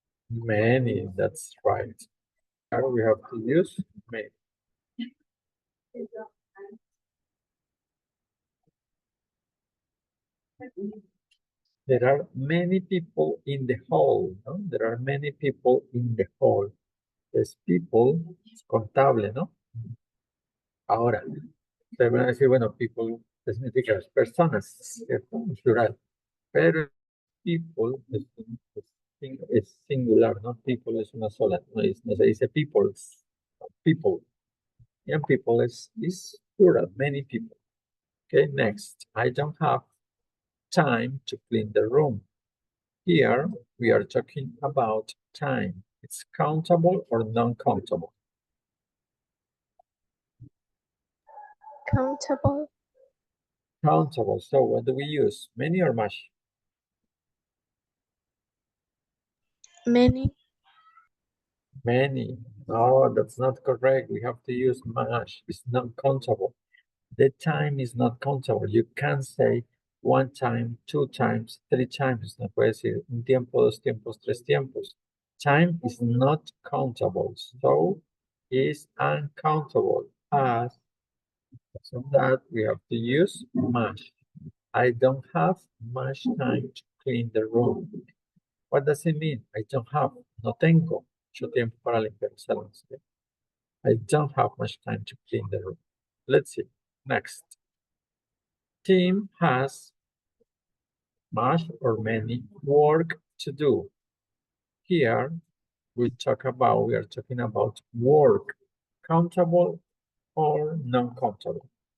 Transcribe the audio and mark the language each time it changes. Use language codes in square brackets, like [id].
[en] Many, that's right. Now we have to use many. There are many people in the hall, ¿no? There are many people in the hall. [es] Es people, es contable, ¿no? Ahora, ustedes van a decir, bueno, people significa personas, ¿cierto? En plural. Pero people es singular, ¿no? People es una sola, no se dice peoples, people. [en] And people is plural, many people. Okay, next. I don't have time to clean the room. Here, we are talking about time. It's countable or non-countable? Countable. Countable. So what do we use? Many or much? Many. Many. No, that's not correct. We have to use much. It's not countable. The time is not countable. You can't say one time, two times, three times. [es] No puede decir un tiempo, dos tiempos, tres tiempos. [en] Time is not countable. So is uncountable. So that we have to use much. I don't have much time to clean the room. What does it mean? I don't have. [es] No tengo mucho tiempo para limpiar el salón. [en] I don't have much time to clean the room. Let's see. Next. Tim has much or many work to do. Here we are talking about work, countable or non-countable.